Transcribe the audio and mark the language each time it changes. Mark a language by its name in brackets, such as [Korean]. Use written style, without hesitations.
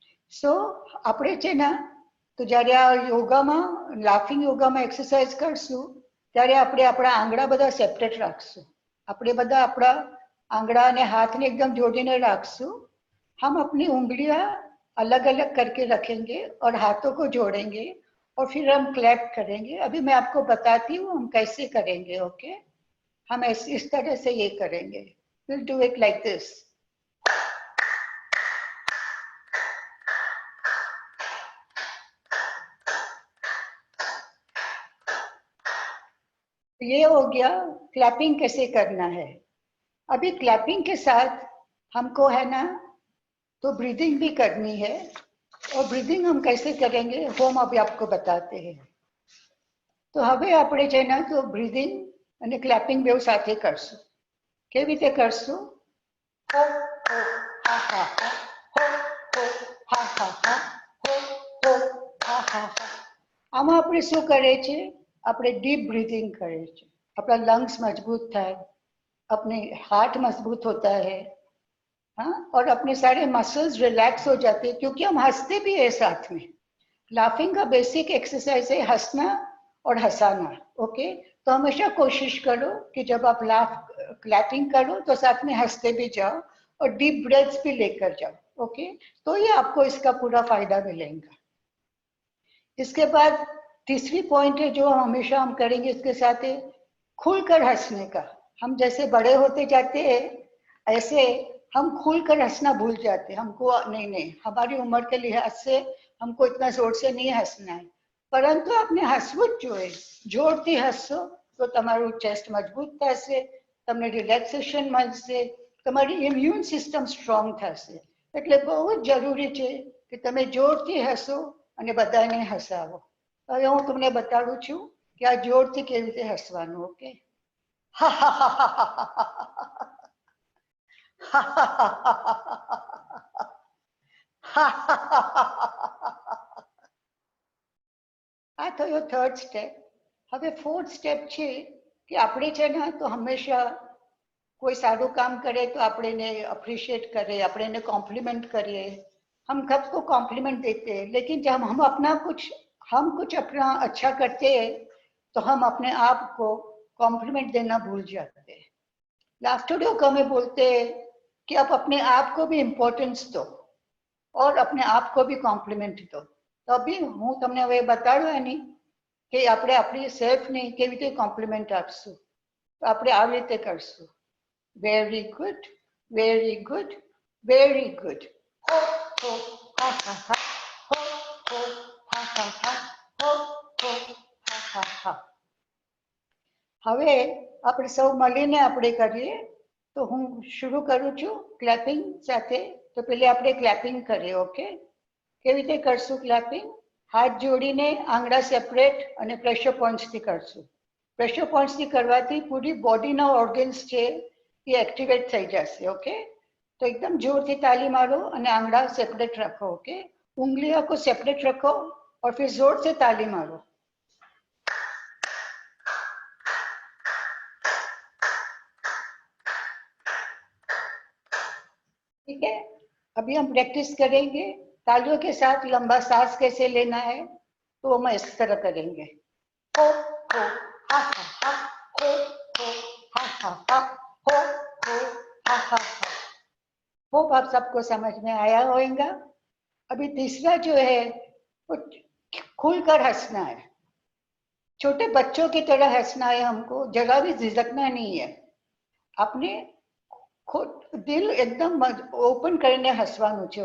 [English] So, [Gujarati] આપણે છે ને તો જ્યારે આ યોગામાં લાફિંગ યોગામાં એક્સરસાઇઝ કરશું ત્યારે આપણે આપણા આંગળા બધા સેપરેટ રાખશું. આપણે બધા આપણા આંગળા અને હાથને એકદમ જોડીને રાખશું. [Hindi] हम अपनी उंगलियां अलग अलग करके रखेंगे और हाथों को जोड़ेंगे और फिर हम क्लैप करेंगे. अभी मैं आपको बताती हूँ हम कैसे करेंगे. ओके, हम इस तरह से ये करेंगे. [English] We'll do it like this. [Hindi] ये हो गया क्लैपिंग कैसे करना है. अभी क्लैपिंग के साथ हमको है ना तो ब्रीदिंग भी करनी है और ब्रीदिंग हम कैसे करेंगे वो हम अभी आपको बताते हैं. [Gujarati] तो હવે આપણે છે ને તો બ્રીધિંગ અને ક્લેપિંગ બેવ સાથે કરશું. કેવી રીતે કરશું? હો હો હા હા હા, હો હો હા હા હા, હો હો હા હા હા. આમાં આપણે શું કરે છે? આપણે ડીપ ब्रीदिंग કરે છે. આપણા લંગ્સ મજબૂત થાય, [Hindi] अपने हार्ट मजबूत होता है. हाँ, और अपने सारे मसल्स रिलैक्स हो जाते हैं क्योंकि हम हंसते भी है साथ में. लाफिंग का बेसिक एक्सरसाइज है हंसना और हंसाना. ओके, तो हमेशा कोशिश करो कि जब आप क्लैपिंग करो तो साथ में हंसते भी जाओ और डीप ब्रेथ्स भी लेकर जाओ. ओके, तो ये आपको इसका पूरा फायदा मिलेगा. इसके बाद तीसरी पॉइंट है जो हमेशा हम करेंगे इसके साथ है खुलकर हंसने का. हम जैसे बड़े होते जाते हैं ऐसे हम खुलकर हंसना भूल जाते हैं. हमको नहीं हमारी उम्र के लिहाज से हमको इतना जोर से नहीं हंसना है, परंतु आपने हंसવું [Gujarati] જ જોઈએ. જોરથી હસશો તો તમારું ચેસ્ટ મજબૂત થશે, તમને રિલેક્સેશન મળશે, તમારી ઇમ્યુન સિસ્ટમ સ્ટ્રોંગ થશે. એટલે બહુ જ જરૂરી છે કે તમે જોરથી હસો અને બધાને હસાવો. હવે હું તમને બતાડું છું કે આ જોરથી કેવી રીતે હસવાનું. ઓકે, આ થયો થર્ડ સ્ટેપ. હવે ફોર્થ સ્ટેપ છે કે આપણે છે ને તો હંમેશા કોઈ સારું કામ કરે તો આપણે એને એપ્રિશિએટ કરીએ, આપણે એને કોમ્પ્લિમેન્ટ કરીએ. [Hindi] हम कब को कॉम्प्लीमेंट देते हैं, लेकिन जब हम कुछ अपना अच्छा करते हैं तो हम अपने आप को कॉम्प्लीमेंट देना भूल जाते हैं। लास्ट को हमें बोलते हैं कि आप अपने आप को भी इम्पोर्टेंस दो और अपने आप को भी कॉम्प्लीमेंट दो। तो अभी [Gujarati] હું તમને હવે બતાડવાની કે આપણે આપણી સેલ્ફને કેવી રીતે કોમ્પ્લિમેન્ટ આપશું, તો આપણે આવી રીતે કરશું. Very good, very good, very good. હો હો હા હા હા, હો હો હા હા હા, હો હો હા હા હા. હવે આપણે સૌ મળીને આપણે કરીએ. તો હું શરૂ કરું છું ક્લેપિંગ સાથે. તો પહેલે આપણે ક્લેપિંગ કરીએ. ઓકે, કેવી રીતે કરશું ક્લેપિંગ? હાથ જોડીને આંગળા સેપરેટ અને પ્રેશર પોઈન્ટ્સથી કરશું. પ્રેશર પોઈન્ટ્સથી કરવાથી પૂરી બોડીના ઓર્ગન્સ છે એ એક્ટિવેટ થઈ જશે. [Hindi] ઓકે, तो एकदम जोर से ताली मारो [Gujarati] અને આંગળા સેપરેટ [Hindi] रखो. ओके, उंगलियों को सेपरेट रखो और फिर जोर से ताली मारो. ठीक है, अभी हम प्रैक्टिस करेंगे तालियों के साथ लंबा सांस कैसे लेना है, तो हम इस तरह करेंगे. हो हो हा हा हा, हो हो हा हा हा, हो हो हा हा हा. होप आप सबको समझ में आया होगा. अभी तीसरा जो है वो खुलकर हंसना है. छोटे बच्चों की तरह हंसना है. हमको जरा भी झिझकना नहीं है. अपने खुद दिल एकदम ओपन [Gujarati] કરીને હસવાનું છે.